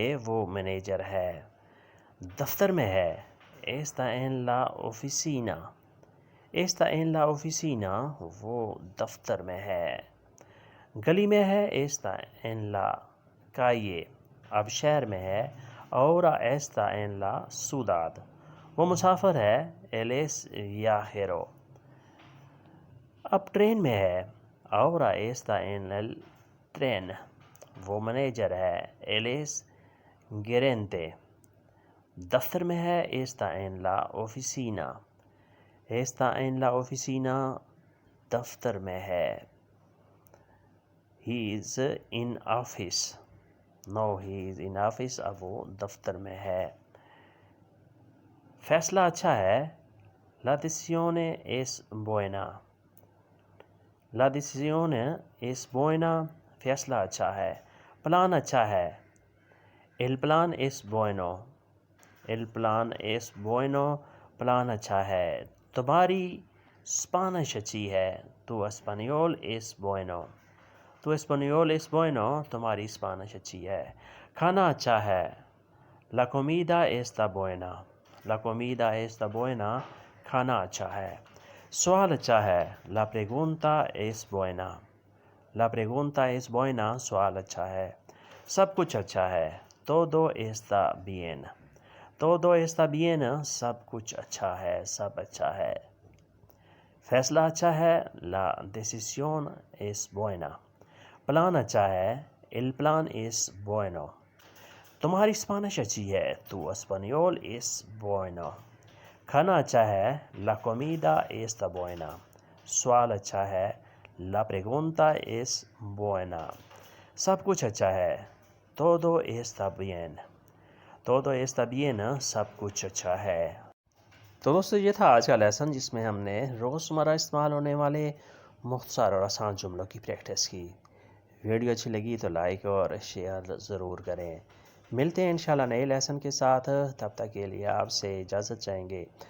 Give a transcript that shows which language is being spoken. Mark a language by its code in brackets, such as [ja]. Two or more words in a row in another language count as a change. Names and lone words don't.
[ur] وہ مینیجر ہے. دفتر میں ہے. [es] Está en la oficina. Está en la oficina. [ur] وہ دفتر میں ہے. گلی میں ہے. [es] Está en la calle. [ur] اب شہر میں ہے. [es] Ahora está en la ciudad. [ur] وہ مسافر ہے. [es] Él es viajero. [ur] اب ٹرین میں ہے. [es] Ahora está en el tren. [ur] وہ مینیجر ہے. [es] Él es gerente. [ur] دفتر میں ہے. [es] Está en la oficina. Está en la oficina. [ur] دفتر میں ہے. [en] He is in office. No, he is in office. [ur] اب وہ دفتر میں ہے. فیصلہ اچھا ہے. [es] La decisione es buena. La decisione es buena. [ur] فیصلہ اچھا ہے. پلان اچھا ہے. [es] El plan es bueno. El plan es bueno. [ur] پلان اچھا ہے. تمہاری اسپانش اچھی ہے. [es] Tu español es bueno. Tu español es bueno. [ur] تمہاری اسپانش اچھی ہے. کھانا اچھا ہے. [es] La comida está buena. La comida está buena. [ur] کھانا اچھا ہے. سوال اچھا ہے. [es] La pregunta es buena. La pregunta es buena. [ur] سوال اچھا ہے. سب کچھ اچھا ہے. [es] Todo está bien. Todo está bien. [ur] سب کچھ اچھا ہے. سب اچھا ہے. فیصلہ اچھا ہے. [es] La decisión es buena. [ur] پلان اچھا ہے. [es] El plan es bueno. [ur] تمہاری اسپانش اچھی ہے. [es] Tu español es bueno. [ur] کھانا اچھا ہے. [es] La comida está buena. [ur] سوال اچھا ہے. [es] La pregunta es buena. [ur] سب کچھ اچھا ہے. [es] Todo está bien. Todo está bien. [ur] سب کچھ اچھا ہے. تو دوستو یہ تھا آج کا لیسن جس میں ہم نے روزمرہ استعمال ہونے والے مختصر اور آسان جملوں کی پریکٹس کی. ویڈیو اچھی لگی تو لائک اور شیئر ضرور کریں. ملتے ہیں انشاءاللہ نئے لیسن کے ساتھ. تب تک کے لیے آپ سے اجازت چاہیں گے.